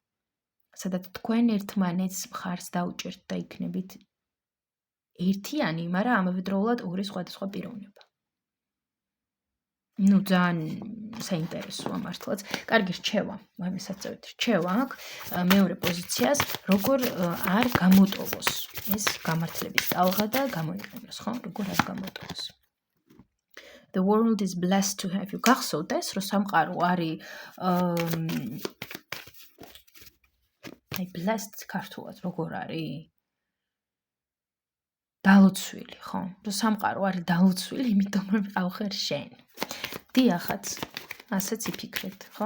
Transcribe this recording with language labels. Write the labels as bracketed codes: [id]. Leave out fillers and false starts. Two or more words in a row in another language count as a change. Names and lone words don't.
[ka] სადაც თქვენ ერთმანეთს მხარს დაუჭერთ და იქნებით ერთიანი, მაგრამ ამავდროულად ორი სხვადასხვა პიროვნება. ძალიან საინტერესოა მართლაც. კარგი, რჩევა, ამასაც წევით. რჩევა აქ მეორე პოზიციას, როგორ არ გამოტოვოს ეს გამართლების ტალღა და გამოიყენოს, ხო? როგორ არ გამოტოვოს. [en] The world is blessed to have you. [ka] გახსოვდეს, რომ სამყარო არის აი blessed ქართულად როგორ არის? დალოცვილი, ხო? რომ სამყარო არის დალოცვილი, იმიტომ რომ ყავხარ შენ. დიახაც, ასეც იფიქრეთ, ხო?